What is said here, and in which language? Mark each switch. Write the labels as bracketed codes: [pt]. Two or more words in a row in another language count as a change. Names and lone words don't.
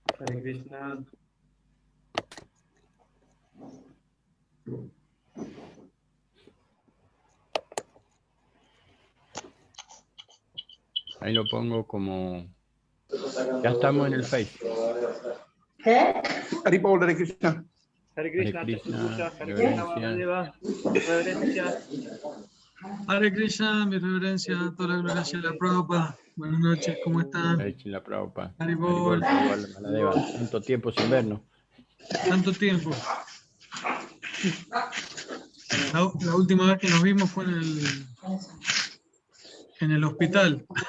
[es] Hare Krishna. Ahí lo pongo como... Ya estamos en el Face. ¿Qué? Haribol, Hare Krishna. Hare Krishna, Hare te Krishna, escucha. Hare Krishna, reverencia. Baladeva. Reverencia. Hare Krishna, mi reverencia, toda la gloria a la Prabhupada. Buenas noches, ¿cómo están? Hare Krishna Prabhupada. Haribol. Haribol, Baladeva. Tanto tiempo sin vernos. Tanto tiempo. La última vez que nos vimos fue en el hospital.